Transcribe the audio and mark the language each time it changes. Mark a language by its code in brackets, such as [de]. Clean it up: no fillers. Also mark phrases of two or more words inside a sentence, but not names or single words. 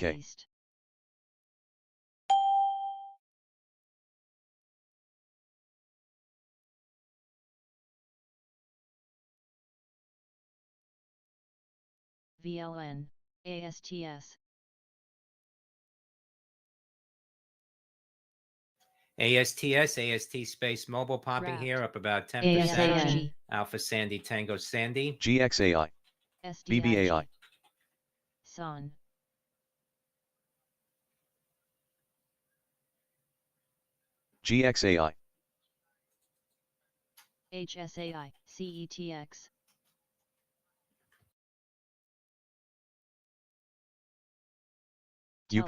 [en] Northeast, VLN, ASTS, AST space mobile popping Wrapped, here up about 10%. ASAN, Alpha Sandy Tango Sandy. GXAI, BBAI, SDIG, SON, GXAI, HSAI, CETX, Tello,